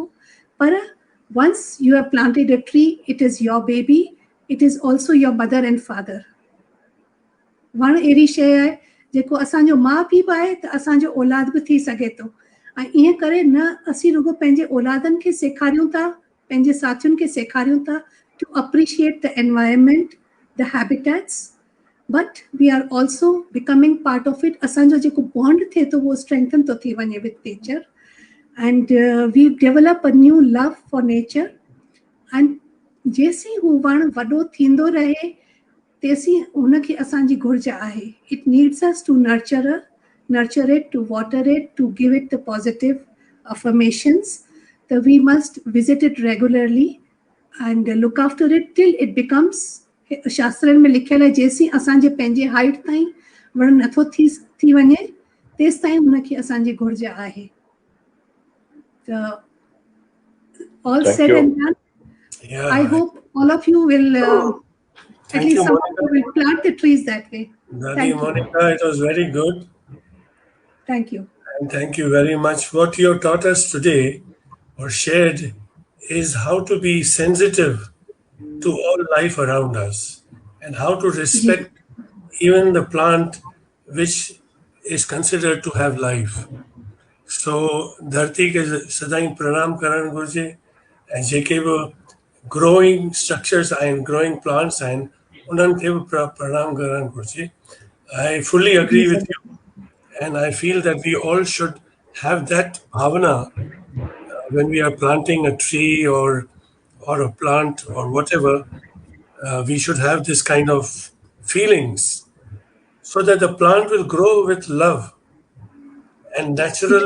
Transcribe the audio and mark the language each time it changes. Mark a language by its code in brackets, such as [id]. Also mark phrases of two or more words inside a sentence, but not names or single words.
[en] पर once you have planted a tree, it is your baby, it is also your mother and father. [sd] वण अहिड़ी शइ आहे जेको असांजो माउ पीउ बि आहे त असांजो औलाद बि थी सघे थो ऐं ईअं करे न असीं रुगो पंहिंजे औलादनि खे सेखारियूं था, पंहिंजे साथियुनि खे सेखारियूं था [en] to appreciate the environment, the habitats, but we are also becoming part of it. [sd] असांजो जेको बॉन्ड थिए थो उहो स्ट्रेंथन थो थी वञे [en] with nature and we develop a new love for nature [sd] एंड जेसीं हू वण वॾो थींदो रहे तेसीं हुनखे असांजी घुर्ज आहे. [en] It needs us to nurture it, to water it, to give it the positive affirmations. So we must visit it regularly and look after it till it becomes, [sd] शास्त्रनि में लिखियल आहे जेसीं असांजे पंहिंजे हाइट ताईं वण नथो थी वञे तेसि ताईं हुनखे असांजी घुर्ज आहे. त all [en] Thank said you. and done, Yeah. I hope all of you will at Thank least you, some of you will plant the trees that way. Dadi Thank you. Monica, it was very good. Thank you. And thank you very much. What you taught us today or shared is how to be sensitive to all life around us and how to respect even the plant which is considered to have life. So, [sd] धरती के सदाई प्रणाम करण घुर्जे ऐं जेके बि [en] growing structures and growing plants and [sd] उन्हनि खे बि प्रणाम करण घुर्जे. [en] I fully agree with you. And I feel that we all should have that bhavana when we are planting a tree or a plant or whatever. We should have this kind of feelings so that the plant will grow with love and natural.